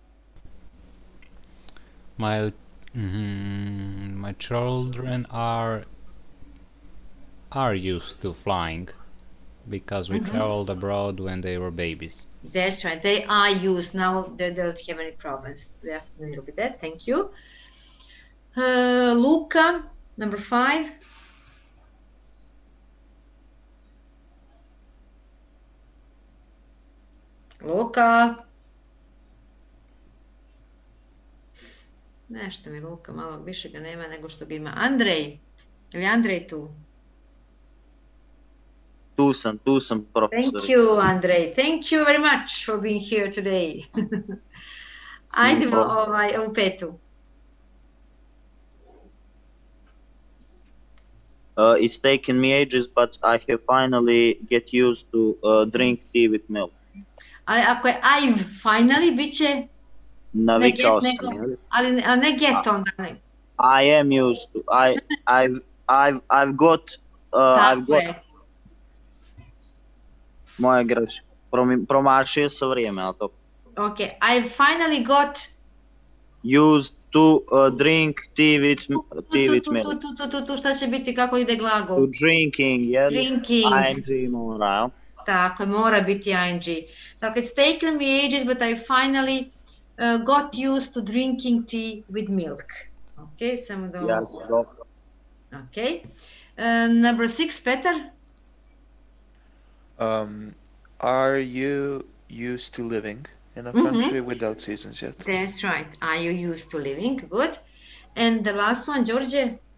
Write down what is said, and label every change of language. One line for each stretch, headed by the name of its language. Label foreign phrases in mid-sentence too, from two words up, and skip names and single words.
English: My children are used to flying because we traveled abroad when they were babies. That's right. They are used now. They don't have any problems. They're familiar with that. Thank you. Luca, number 5. Luka.
Croatian: Nešto mi Luka, malo više ga nema nego što ga ima. Andrej. Ili Andrej tu? Tu sam, profesorica.
English: Thank you, Andrej. Thank you very much for being here today.
Croatian: Ajdemo ovu 5.
English: It's taken me ages, but I have finally get used to drink tea with milk.
Croatian: Ali ako je
English: I've finally,
Croatian: bit će... Navikao sam. Ali ne get onda.
English: I am used to. I've got...
Croatian: Moja greška. Promašio sam vrijeme, ali to...
English: Ok, I've finally got... Used to drink tea with milk.
Croatian: Tu, šta će biti, kako ide glagol?
English: To drinking, yeah. Drinking.
Croatian: ING mora. Tako, mora biti ING. Dakle,
English: it's taken me ages, but I finally got used to drinking tea with milk.
Croatian: Ok, samo da...
English: Yes, ok. Number 6, Petar? Are you used to living in a country without seasons yet? That's right. Are you used to living? Good. And the last one, George?